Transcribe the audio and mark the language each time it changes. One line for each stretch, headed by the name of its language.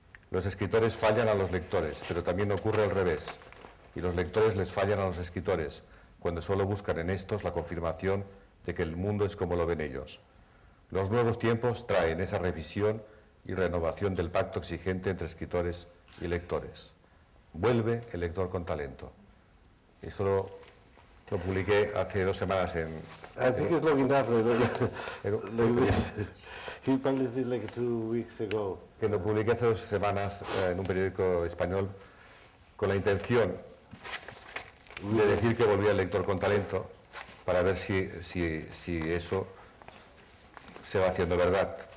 Spanish: Los escritores fallan a los lectores, pero también ocurre al revés, y los lectores les fallan a los escritores, cuando solo buscan en estos la confirmación de que el mundo es como lo ven ellos. Los nuevos tiempos traen esa revisión y renovación del pacto exigente entre escritores y lectores. Vuelve el lector con talento. Esto lo publiqué hace 2 semanas en...
English: I think it's long enough.
Spanish: en-
English: He published this like 2 weeks ago.
Spanish: que lo publiqué hace 2 semanas en un periódico español con la intención de decir que volvía el lector con talento para ver si eso se va haciendo verdad.